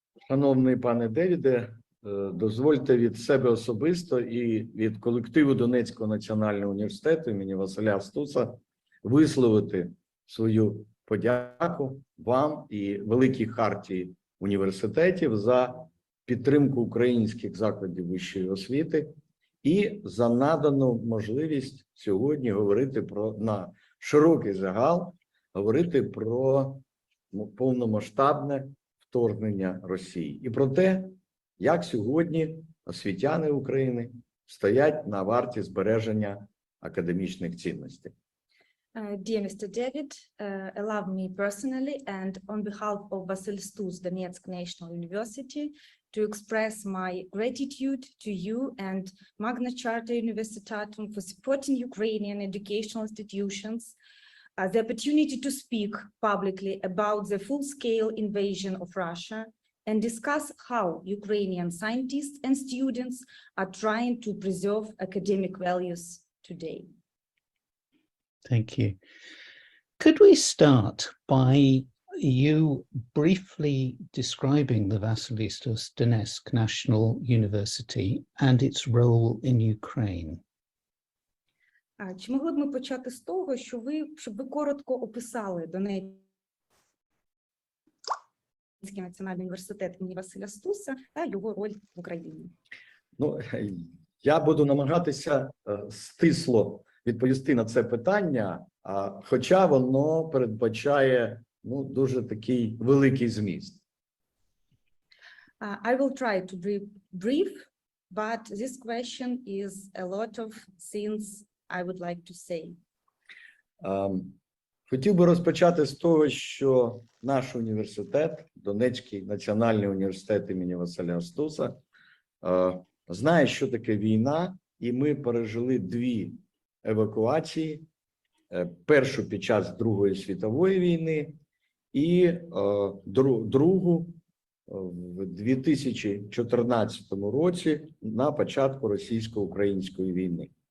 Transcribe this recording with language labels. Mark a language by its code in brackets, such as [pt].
[uk] Шановний пане Девіде, дозвольте від себе особисто і від колективу Донецького національного університету імені Василя Стуса висловити свою подяку вам і Великій хартії університетів за підтримку українських закладів вищої освіти і за надану можливість сьогодні говорити на широкий загал, говорити про повномасштабне вторгнення Росії і про те, як сьогодні освітяни України стоять на варті збереження академічних цінностей. [en] Dear Mr. David, allow me personally and on behalf of Vasil Stus, Donetsk National University, to express my gratitude to you and Magna Charta Universitatum for supporting Ukrainian educational institutions, the opportunity to speak publicly about the full-scale invasion of Russia and discuss how Ukrainian scientists and students are trying to preserve academic values today. Thank you. Could we start by you briefly describing the Vasilistos Donetsk National University and its role in Ukraine? [uk] Чи могли б ми почати з того, щоб ви коротко описали Донецький національний університет імені Василя Стуса та його роль в Україні? Ну, я буду намагатися стисло відповісти на це питання, хоча воно передбачає дуже такий великий зміст. [en] I will try to be brief, but this question is a lot of things I would like to say. [uk] Хотів би розпочати з того, що наш університет, Донецький національний університет імені Василя Стуса, знає, що таке війна, і ми пережили дві евакуації. Першу під час Другої світової війни і другу в 2014 році на початку російсько-української війни.